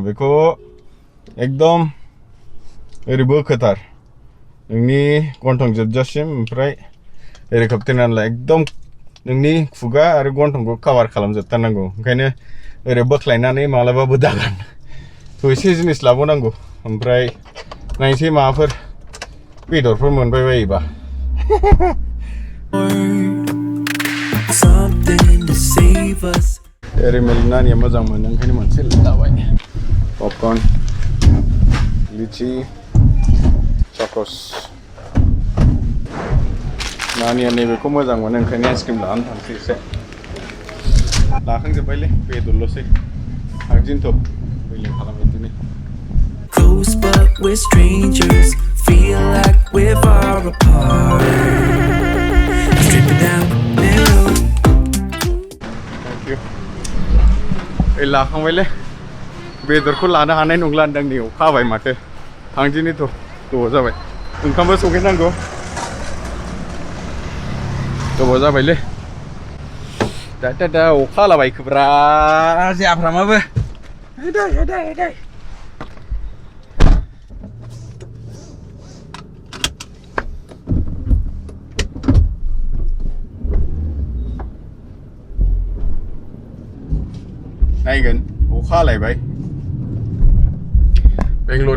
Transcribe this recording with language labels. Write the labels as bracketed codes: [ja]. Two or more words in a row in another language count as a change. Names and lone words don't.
[brx] बेखौ एकदम ओरै बोखोथार नोंनि गन्थं जोबजासिम ओमफ्राय ओरै खोबथेनानै ला एकदम नोंनि खुगा आरो गन्थंखौ कभार खालामजोबथारनांगौ ओंखायनो ओरै बोख्लायनानै मालाबाबो दागान थ' एसे जिनिस लाबावनांगौ ओमफ्राय नायनोसै माबाफोर बेदरफोर मोनबाय बायोबा [en] Something to save us. [brx] Eri Melinania मोजां मोनो ओंखायनो मोनसे लाबाय पपकर्न लिची चकस नानिया नैबेखौ मोजां मोनो ओंखायनो आइसक्रिम लानानै थांसै एसे लाखांजोब्बायलै बेदरल'सै थांदिनोथ' बैलिं खालामहैदिनि [en] Close but we're strangers. Feel like we're far apart. Stripping down the middle. [brx] लाखांबायलै बेदरखौ लानो हानाय नंला होनदां नै अखा हाबाय माथो थांदिनिथ' गोबाव जाबाय ओंखामबो संहैनांगौ गोबाव जाबायलै दा अखा हालाबायखोब्रा जाफ्रामाबो हेदै नायगोन अखा हालायबाय बेंगलरनि